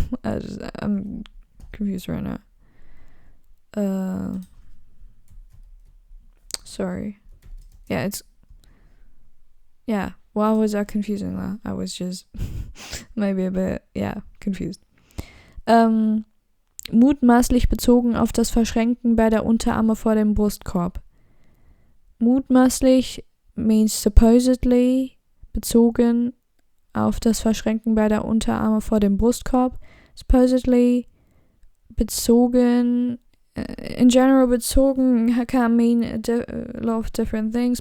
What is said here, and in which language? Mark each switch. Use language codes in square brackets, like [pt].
[en] I'm confused right now. Sorry. Yeah, why was I confusing that? I was just maybe a bit, confused. [de] Mutmaßlich bezogen auf das Verschränken beider Unterarme vor dem Brustkorb. Mutmaßlich [en] means supposedly, [de] bezogen auf das Verschränken beider Unterarme vor dem Brustkorb. [en] Supposedly, bezogen, in general, bezogen can mean a lot of different things.